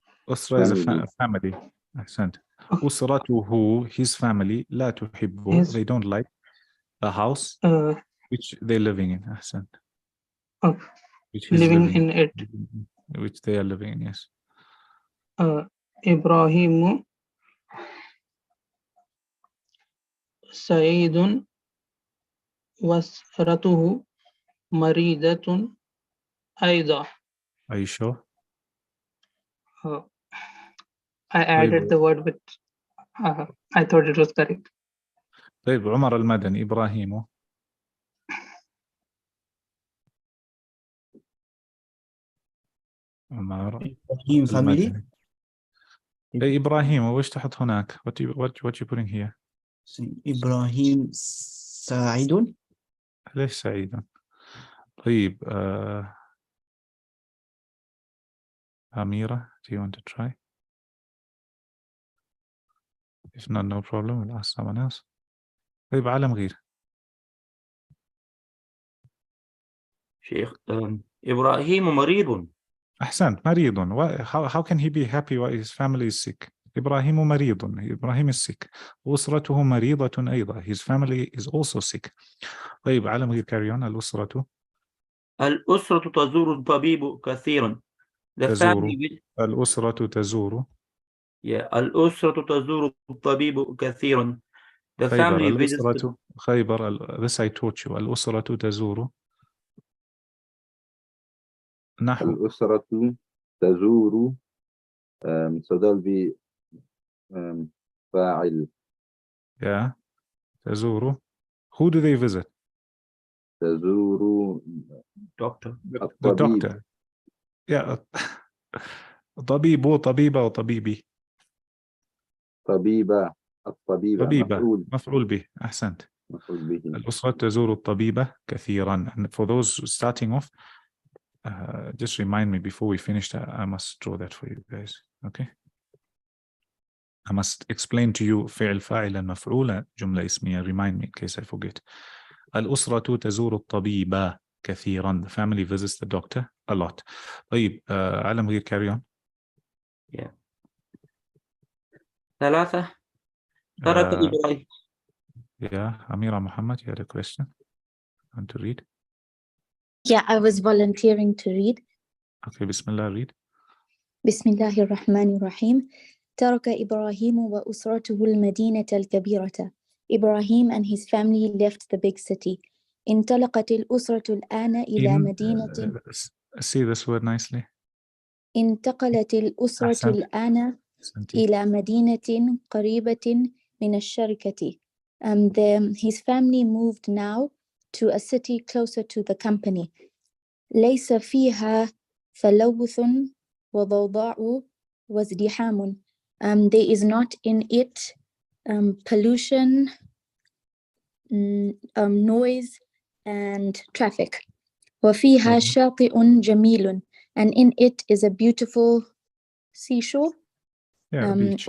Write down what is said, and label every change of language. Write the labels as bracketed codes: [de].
[en] أسرة is a family. Ahsant. أسرته, his family, [ar] لا تحبه, [en] they don't like a house which they're living in. Ahsant. Which he's living in it. Which they are living in, yes. [ar] إبراهيم سعيد وأسرته مريضة أيضا. [en] Are you sure? I added the word with I thought it was correct. [ar] طيب, عمر المدني, إبراهيم. عمر [en] family. [ar] إبراهيم, وش تحط هناك? [en] What you putting here? [ar] إبراهيم سعيد. ليش سعيد؟ [en] طيب, Amira, do you want to try? If not, no problem, we'll ask someone else. [ar] طيب, عالم غير. شيخ إبراهيم مريض. أحسنت, مريض. [en] How can he be happy while his family is sick? [ar] إبراهيم مريض. [en] إبراهيم is sick. [ar] أسرته مريضة أيضا. [en] His family is also sick. [ar] طيب, عالم غير, [en] carry on. [ar] الأسرة تزور الطبيب كثيرا. الأسرة تزور. الأسرة تزور الطبيب كثيرا. [en] The family visits. خيبر. This I taught you. [ar] الأسرة تزور. نحو. الأسرة تزور. [en] So there'll be فاعل. Yeah. تزور. Who do they visit? [ar] تزور [en] Doctor. The doctor. Yeah. طبيب, طبيبة, وطبيبي. [ar] طبيبة. الطبيبة مفعول به. أحسنت. مفعول به. الأسرة تزور الطبيبة كثيرا. [en] And for those starting off, just remind me before we finish that. I must draw that for you guys. Okay. I must explain to you [ar] فعل فاعل مفعول جملة اسمية. [en] Remind me in case I forget. [ar] الأسرة تزور الطبيبة كثيرا. [en] The family visits the doctor a lot. [ar] طيب, عالم غير, [en] carry on. Yeah. [ar] 3 ترك إبراهيم. [en] Yeah, Amira Muhammad, you had a question. Want to read? Yeah, I was volunteering to read. Okay, Bismillah, read. [ar] بسم الله الرحمن الرحيم. ترك إبراهيم وأسرته المدينة الكبيرة. [en] Ibrahim and his family left the big city. [ar] انطلقت الأسرة الآن إلى مدينة. [en] See this word nicely. [ar] انتقلت الأسرة الآن إلى مدينة قريبة من الشركة. [en] His family moved now to a city closer to the company. [ar] ليس فيها تلوث وضوضاء وازدحام. [en] There is not in it pollution, noise and traffic. [ar] وفيها شاطئ جميل, [en] and in it is a beautiful seashore. Beach.